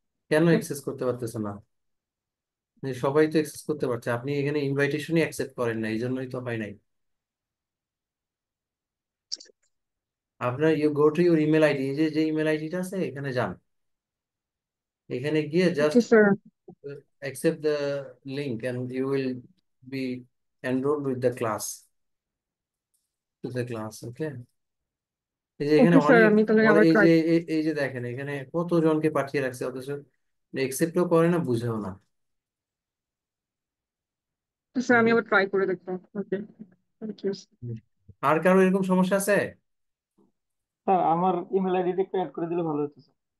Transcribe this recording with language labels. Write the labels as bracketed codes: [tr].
[bn] কেন অ্যাক্সেস করতে পারতেছে না? সবাই তো অ্যাক্সেস করতে পারছে, আপনি এখানে ইনভাইটেশনই অ্যাকসেপ্ট করেন না, এই জন্যই তো হয় নাই। আপনার [en] you go to your email ID, [bn] এই যে যে ইমেল আইডিটা আছে এখানে যান, এখানে গিয়ে ওকে just sir. [en] accept the link and you will be enrolled with the class, to the class, okay? [bn] এই যে এখানে ওকে স্যার অনেক আমি তাহলে আবার এই ট্রাই। যে এই যে দেখেন এখানে কতজনকে পাঠিয়ে রাখছে, অথচ একসেপ্টও করে না, বুঝেও না। স্যার আমি [en] Okay? [bn] আবার ট্রাই করে দেখবো। ওকে, থ্যাংক ইউ। আর কারো এরকম সমস্যা আছে? স্যার আমার ইমেল আইডিটা একটু অ্যাড করে দিলে ভালো হতো স্যার।